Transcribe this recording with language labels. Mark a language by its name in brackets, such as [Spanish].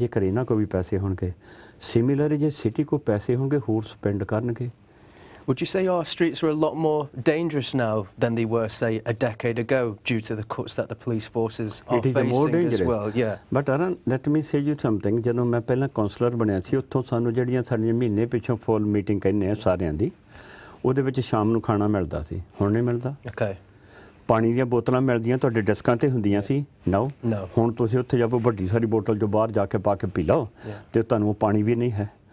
[Punjabi] ਜੇਕਰ ਇਹਨਾਂ ਕੋਲ ਵੀ ਪੈਸੇ ਹੋਣਗੇ, ਸਿਮਿਲਰ ਜੇ ਸਿਟੀ ਕੋਲ ਪੈਸੇ ਹੋਣਗੇ ਹੋਰ ਸਪੈਂਡ ਕਰਨਗੇ। [English] Would you say our streets are a lot more dangerous now than they were, say, a decade ago, due to the cuts that the police forces are facing as well? Yeah. But Arun, let me say you something. [Punjabi] ਜਦੋਂ ਮੈਂ ਪਹਿਲਾਂ councillor ਬਣਿਆ ਸੀ, ਉੱਥੋਂ ਸਾਨੂੰ ਜਿਹੜੀਆਂ ਸਾਡੀਆਂ ਮਹੀਨੇ ਪਿੱਛੋਂ ਫੁੱਲ ਮੀਟਿੰਗ ਕਹਿੰਦੇ ਆ ਸਾਰਿਆਂ ਦੀ, ਉਹਦੇ ਵਿੱਚ ਸ਼ਾਮ ਨੂੰ ਖਾਣਾ ਮਿਲਦਾ ਸੀ। ਹੁਣ ਨਹੀਂ ਮਿਲਦਾ। [English] Okay. [Punjabi] ਪਾਣੀ ਦੀਆਂ ਬੋਤਲਾਂ ਮਿਲਦੀਆਂ ਤੁਹਾਡੇ ਡੈਸਕਾਂ 'ਤੇ ਹੁੰਦੀਆਂ ਸੀ। ਨੋ, ਹੁਣ ਤੁਸੀਂ ਉੱਥੇ ਜਾਓ ਵੱਡੀ ਸਾਰੀ ਬੋਤਲ ਜੋ ਬਾਹਰ ਜਾ ਕੇ ਪਾ ਕੇ ਪੀ ਲਓ ਅਤੇ ਤੁਹਾਨੂੰ ਉਹ ਪਾਣੀ ਵੀ ਨਹੀਂ ਹੈ।